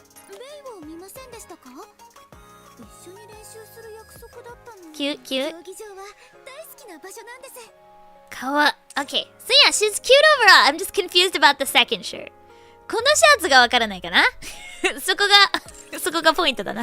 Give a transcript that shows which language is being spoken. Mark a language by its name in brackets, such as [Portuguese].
[Japanese] レイを見ませんでしたか？一緒に練習する約束だったの。 [English] Cute, cute. [Japanese] 競技場は大好きな場所なんです。 [English] Okay, so yeah, she's cute overall. I'm just confused about the second shirt. [Japanese] このシャツがわからないかなそこがポイントだな。